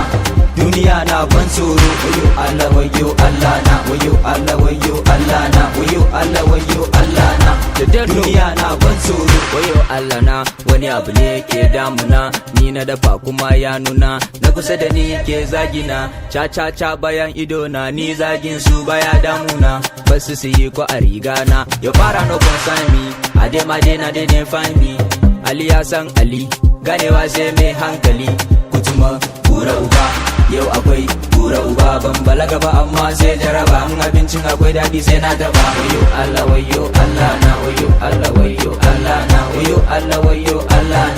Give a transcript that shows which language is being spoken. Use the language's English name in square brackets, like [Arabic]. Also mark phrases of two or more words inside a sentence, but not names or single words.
[Hausa] Duniya na ban tsoro, wayo Allah wayo Allah na, wayo Allah wayo Allah na, wayo Allah wayo Allah na. Duniya na ban tsoro, wayo Allah na. Wani abu ne ke damuna, ni na dafa kuma ya nuna. Na kusa da ni ke zagina, cha bayan ido na, ni zagin su baya damuna. Basu su yi ko a riga na, ya fara [English] no concern me. [Hausa] Ade ma na [English] didn't find me. [Hausa] Ali ya san Ali, ganewa sai mai hankali. Kutuma kura uba, yau akwai kura uba. Ban balaga ba amma sai jaraba, in abincin akwai daɗi sai na daba. Wayo Allah wayo Allah na, wayo Allah wayo Allah na, wayo Allah wayo Allah na.